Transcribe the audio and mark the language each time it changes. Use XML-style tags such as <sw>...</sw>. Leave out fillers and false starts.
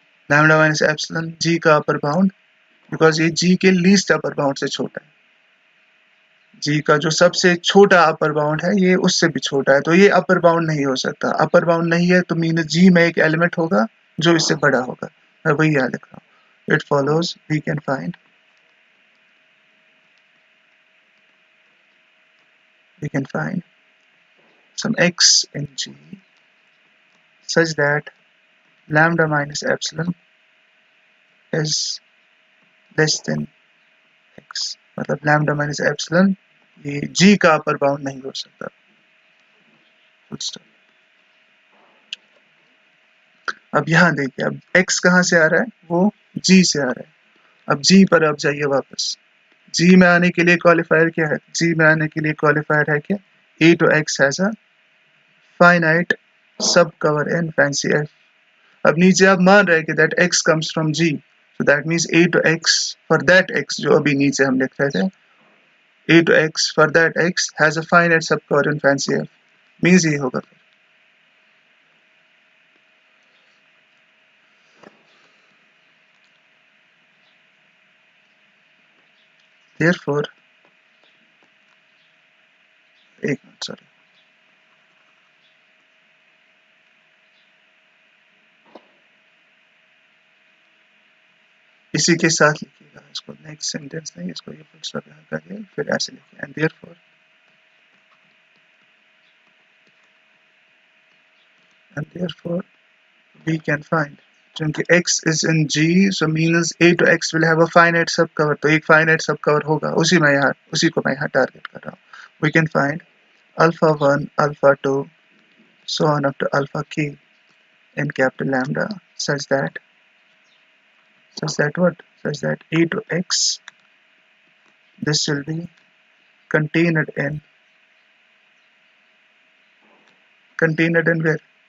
<hi>Lambda minus epsilon जी का upper bound, because ये जी के लीस्ट अपर बाउंड से छोटा है, जी का जो सबसे छोटा अपर बाउंड है ये उससे भी छोटा है, तो ये अपर बाउंड नहीं हो सकता। अपर बाउंड नहीं है तो मीन जी में एक एलिमेंट होगा जो इससे बड़ा होगा। मैं वही यहाँ लिख रहा हूँ।</hi> <en>It follows we can find some x in G such that lambda minus epsilon is less than x।</en> <hi>मतलब lambda minus epsilon ये G का अपर बाउंड नहीं हो सकता। अब यहाँ देखिए, अब x कहाँ से आ रहा है, वो G से आ रहा है। अब G पर अब जाइए वापस। G में आने के लिए क्वालिफायर क्या है? G में आने के लिए क्वालिफायर है क्या?</hi> <en>A to x has a finite subcover in fancy f।</en> <hi>अब नीचे आप मान रहे हैं कि</hi> <en>that x comes from G, so that means A to x for that x</en> <hi>जो अभी नीचे हम लिख रहे थे,</hi> <en>A to x for that x has a finite subcover in fancy f, means ये होगा।</en> <hi>Therefore एक मिनट सॉरी, इसी के साथ लिखिएगा इसको, नेक्स्ट सेंटेंस नहीं, इसको ये फुल स्टॉप यहाँ करिए, फिर ऐसे लिखिए</hi> <en>and therefore we can find, क्योंकि x is in G so means A to x will have a finite subcover,</en> <hi>तो एक finite subcover होगा, उसी को मैं यहाँ टारगेट कर रहा हूँ।</hi> <en>We can find alpha 1, alpha 2, so on up to alpha k in capital lambda such that what? Such that A to x, this will be contained in where?</en>